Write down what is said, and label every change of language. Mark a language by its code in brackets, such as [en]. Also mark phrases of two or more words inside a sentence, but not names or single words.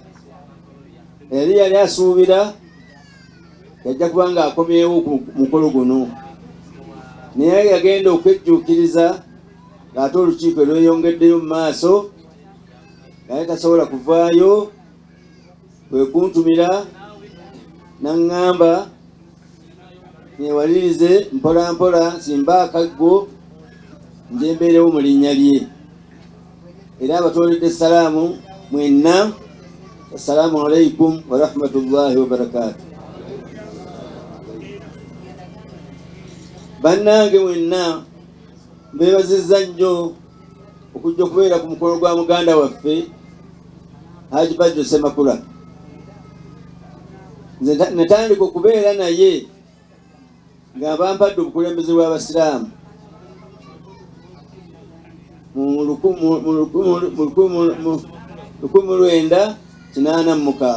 [lg] Yali asuubira yajja kubanga akomyewo ku mukolo guno naye yagenda okwejjuukiriza ng'ate olukiiko lweyongeddeyo mu maaso naye tasobola kuvaayo. Bwe kuntumira n'aŋŋamba newalirize mpola mpola simba akaggo nje mbeerewo mu linnya lye era abatwalidde essalaamu mwenna. [ar] السلام عليكم ورحمة الله وبركاته. [lg] Bannange mwenna mbeebazizza nnyo okujja okubeera ku mukolo gwa muganda waffe Haji Badru Ssemakula. Nze natandika okubeera naye nga bampadde obukulembeze bw'abasiraamu mu 1986.